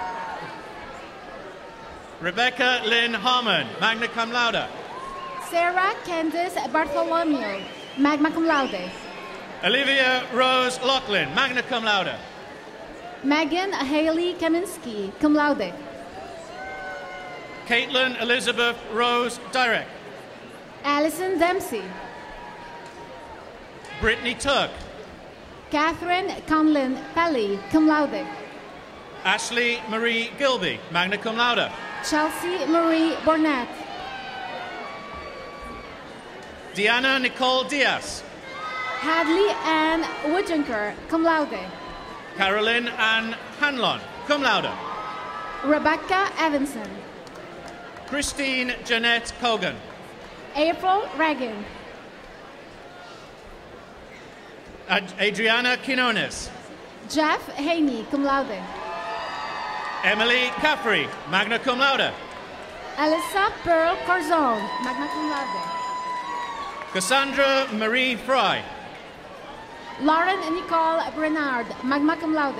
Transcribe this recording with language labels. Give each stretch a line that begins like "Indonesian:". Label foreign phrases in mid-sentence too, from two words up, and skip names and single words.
English: Rebecca Lynn Harmon,
Latin: magna cum laude.
English: Sarah Candice Bartholomew,
Latin: magna cum laude.
English: Olivia Rose Lachlan,
Latin: magna cum laude.
English: Megan Haley Kaminsky,
Latin: cum laude.
English: Caitlin Elizabeth Rose Direct. Allison Dempsey. Brittany Turk. Catherine Conlin Pelly,
Latin: cum laude.
English: Ashley Marie Gilby,
Latin: magna cum laude.
English: Chelsea Marie Burnett. Deanna Nicole Diaz. Hadley Ann Woodjunker,
Latin: cum laude.
English: Carolyn Ann Hanlon,
Latin: cum laude.
English: Rebecca Evanson. Christine Jeanette Cogan. April Reagan. Adriana Quinones. Jeff Haney,
Latin: cum laude.
English: Emily Caffrey,
Latin: magna cum laude.
English: Alyssa Pearl Corzon,
Latin: magna cum laude.
English: Cassandra Marie Fry. Lauren Nicole Bernard,
Latin: magna cum laude.